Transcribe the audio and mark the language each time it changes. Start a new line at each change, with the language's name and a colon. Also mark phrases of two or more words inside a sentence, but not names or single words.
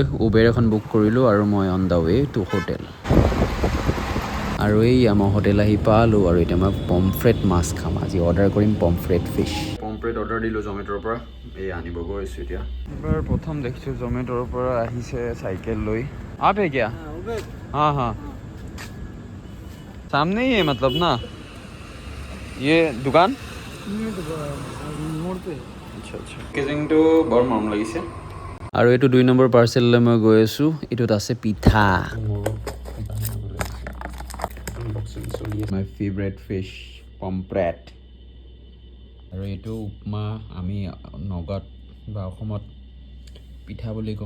Assamese: উবেৰ এখন বুক কৰিলোঁ, আৰু মই
English: on the way to hotel.
Assamese: আৰু এইয়া মই হোটেল আহি পালোঁ, আৰু এতিয়া মই পমফ্ৰেট মাছ খাম। আজি অৰ্ডাৰ কৰিম
English: pomfret fish.
Assamese: পমফ্ৰেট অৰ্ডাৰ দিলোঁ জমেট'ৰ পৰা, এই আনিব গৈছোঁ এতিয়া। এবাৰ প্ৰথম দেখিছোঁ জমেট'ৰ পৰা আহিছে চাইকেল লৈ।
Hindi: आप है क्या? हाँ हाँ, सामने ही है मतलब ना ये दुकान?
Assamese: আচ্ছা আচ্ছা। পেকেজিংটো বৰ মৰম লাগিছে। আৰু এইটো 2 নম্বৰ পাৰ্চেললৈ মই গৈ আছোঁ। এইটোত আছে পিঠা।
English: my favourite fish pomfret.
Assamese: আৰু এইটো উপমা, আমি নগাঁৱত বা অসমত পিঠা বুলি কওঁ।